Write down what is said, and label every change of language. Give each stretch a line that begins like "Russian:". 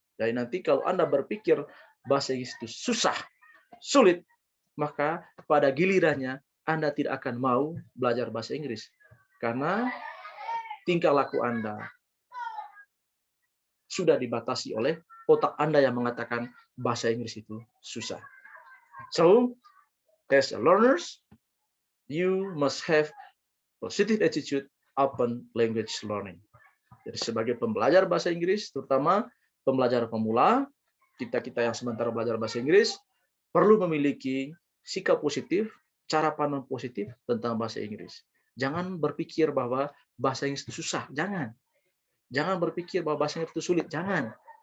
Indonesian: Jadi nanti kalau Anda berpikir bahasa Inggris itu susah, sulit, maka pada gilirannya Anda tidak akan mau belajar bahasa Inggris. Karena tingkah laku Anda sudah dibatasi oleh otak Anda yang mengatakan bahasa Inggris itu susah.
English: So, as a learners, you must have positive attitude open language learning.
Indonesian: Jadi sebagai pembelajar bahasa Inggris, terutama pembelajar pemula, kita yang sementara belajar bahasa Inggris, perlu memiliki sikap positif, cara pandang positif tentang bahasa Inggris. Jangan berpikir bahwa bahasa Inggris itu susah, jangan. Jangan berpikir bahwa bahasa Inggris itu sulit, jangan.